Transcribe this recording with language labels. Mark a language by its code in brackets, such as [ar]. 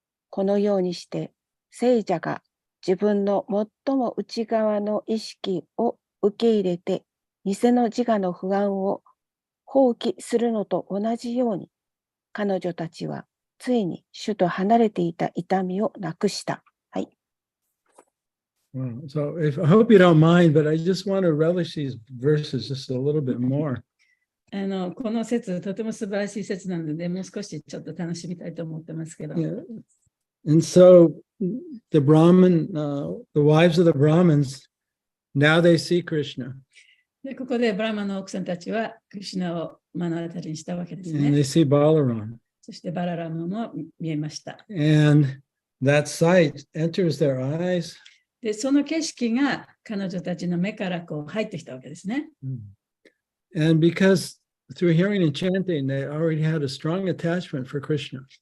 [ja] このようにして、聖者が自分の最も内側の意識を受け入れて、偽の自我の不安を放棄するのと同じように、彼女たちはついに主と離れていた痛みをなくした。はい。 [en] Wow. So I hope you don't mind, but I just want to relish these verses just a little bit more. [ja] この説、とても素晴らしい説なので、もう少しちょっと楽しみたいと思ってますけど。 [en] Yeah. And so the Brahmin, the wives of the Brahmins, now they see Krishna. [ja] で、ここでブラマの奥さんたちはクリシュナを目の当たりにしたわけです [en] And [ja] ね。 [en] they see Balaram. [ja] そしてバララムも見えました。 [en] And that sight enters their eyes. [ja] で、その景色が彼女たちの目からこう入ってきたわけですね。 [en] And because through hearing and chanting, they already had a strong attachment for Krishna.